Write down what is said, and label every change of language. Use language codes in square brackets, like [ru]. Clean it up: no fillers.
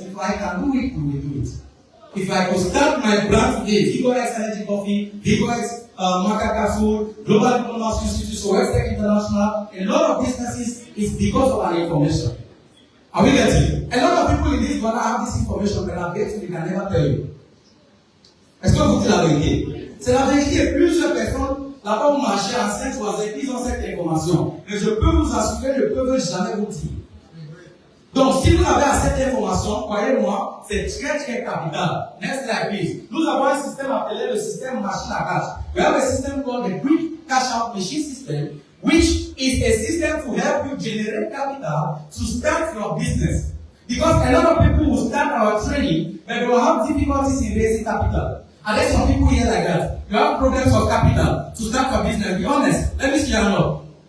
[en] If I can do it, you will do it. If I could start my brand today, Vigo X Energy Coffee, Vigo X Makaka Food, Global Diplomacy Institute, so Western International, a lot of businesses is because of our information. Are we getting? A lot of people in this world have this information, but I bet you they can never tell you. [fr] Est-ce que vous dites la vérité? C'est la vérité. Plusieurs personnes là-bas au marché en 5 ou en 5 ils ont cette information. Mais je peux vous assurer, je ne peux jamais vous dire. Donc, si vous avez assez d'informations, croyez-moi, c'est très très capital. [en] Next slide, please. [fr] Nous avons un système appelé le système machine à cash. [en] We have a system called the quick cash out machine system, which is a system to help you generate capital to start your business. Because a lot of people will start our training, but they will have difficulties in raising capital. And there's some people here like that. You have problems of capital to start your business. Be honest. Let me see your hand.